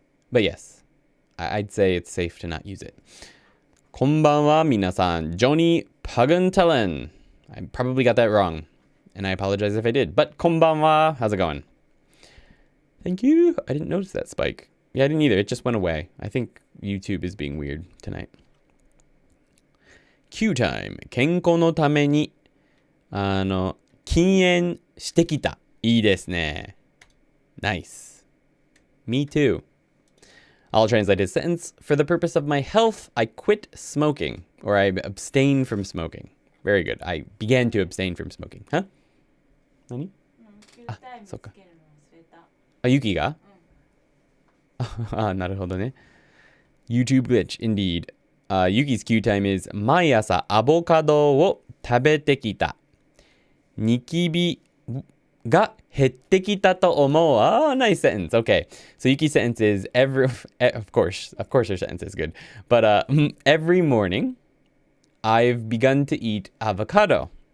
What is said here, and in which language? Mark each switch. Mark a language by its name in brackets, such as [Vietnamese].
[English] But yes, I'd say it's safe to not use it. [Japanese] Konbanwa minasan. [English] Joni Pagantelen. I probably got that wrong, and I apologize if I did. But konbanwa, how's it going? Thank you. I didn't notice that spike. Yeah, I didn't either. It just went away. I think YouTube is being weird tonight. Q time. [Japanese] 健康のために禁煙してきた。いいですね。 [English] Nice. Me too. I'll translate his sentence. For the purpose of my health, I quit smoking, or I abstain from smoking. Very good. I began to abstain from smoking. [Japanese] Huh? 何？あ、そっか。あ、ユキが？あ、なるほどね。 [English] YouTube glitch, indeed. Yuki's Q time is [Japanese] 毎朝アボカドを食べてきた。ニキビが減ってきたと思う。 [English] Ah, nice sentence. Okay. So Yuki's sentence is of course her sentence is good. But every morning I've begun to eat avocado.